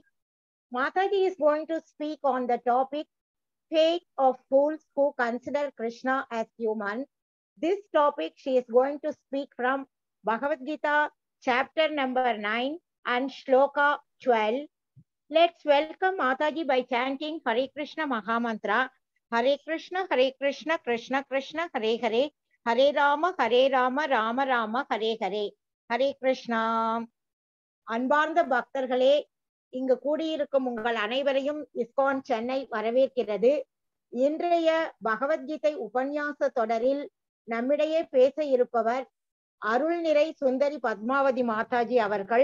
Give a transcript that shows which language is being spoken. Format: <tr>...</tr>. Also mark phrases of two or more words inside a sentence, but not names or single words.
<en>Mataji is going to speak on the topic fate of fools who consider Krishna as human. This topic she is going to speak from Bhagavad Gita chapter number 9 and shloka 12. Let's welcome Mataji by chanting Hare Krishna Mahamantra.</en> <sa>Hare Krishna, Krishna Krishna, Hare Hare. Hare Rama, Rama Rama, Hare Hare. Hare Krishna.</sa> <ta>அன்பார்ந்த பக்தர்களே, இங்கு கூடியிருக்கும் உங்கள் அனைவரையும் இஸ்கான் சென்னை வரவேற்கிறது. இன்றைய பகவத்கீதை உபன்யாச தொடரில் நம்மிடையே பேச இருப்பவர் அருள்நிறை சுந்தரி பத்மாவதி மாதாஜி அவர்கள்.</ta>